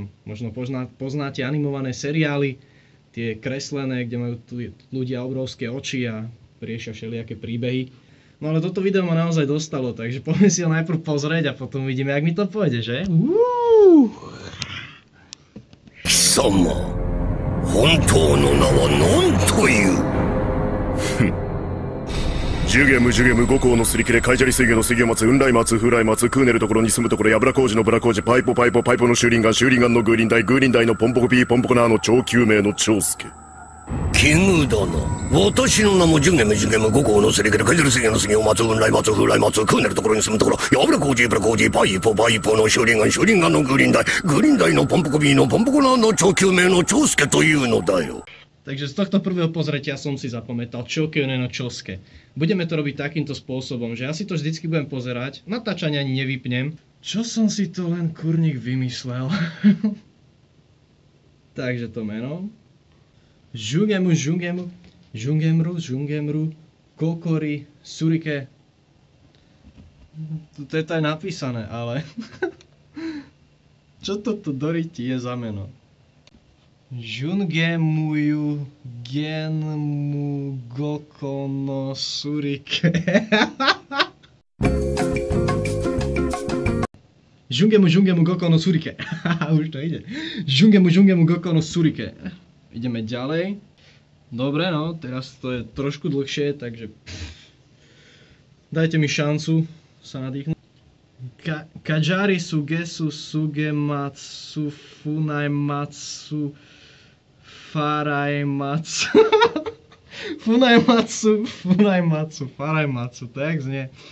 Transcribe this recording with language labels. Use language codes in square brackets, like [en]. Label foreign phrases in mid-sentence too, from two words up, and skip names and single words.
[sk] Možno poznáte animované seriály, tie kreslené, kde majú ľudia obrovské oči a riešia všelijaké príbehy. No ale toto video ma naozaj dostalo, takže poďme si ho najprv pozrieť a potom vidíme, jak mi to pôjde, že? [ja] 貴様、本当の名は何という? ジュゲム五行のすり切れカイジャリ水魚の水魚松雲来松風来松クーネルところに住むところやぶら工事のブラ工事パイポのシューリンガンのグーリンダイのポンポコピーポンポコナーの超救命の長介奇遇だな私の名もジュゲム五行のすり切れカイジャリ水魚の水魚松雲来松風来松クーネルところに住むところやぶら工事パイポのシューリンガンのグーリンダイのポンポコピーのポンポコナーの超救命の長介というのだよ [sk] Takže z tohto prvého pozretia som si zapamätal Chokyoune no Chosuke. Budeme to robiť takýmto spôsobom, že ja si to vždycky budem pozerať, natáčanie ani nevypnem. Čo som si to len kurník vymyslel? Takže to meno. Jungemru, Kokori, Surike. To je to aj napísané, ale... Čo toto doriti je za meno? Jungemuyu Genmu Goko no Surike. Jungemu Goko no Surike. Už to ide. Jungemu Goko no Surike. Ideme ďalej. Dobre, no, teraz to je trošku dlhšie, takže dajte mi šancu sa nadýchnuť. Kajari Sugesu Sugematsu Funaimatsu Faraimatsu Faraimatsu, tak znie.